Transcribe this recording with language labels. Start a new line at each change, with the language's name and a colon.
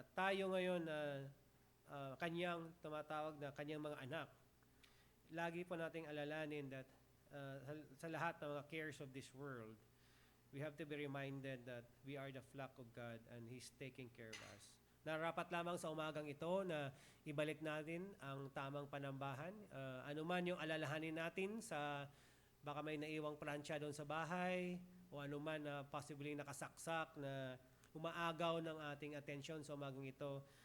Filipino: At tayo ngayon kanyang tumatawag na kanyang mga anak. Lagi po nating alalanin
English: that sa lahat ng mga cares of this world, we have to be reminded that we are the flock of God and He's taking care of us.
Filipino: Narapat lamang sa umagang ito na ibalik natin ang tamang panambahan. Ano man yung alalahanin natin sa baka may naiwang pransya doon sa bahay o ano man na possibly nakasaksak na umaagaw ng ating atensyon sa umagang ito.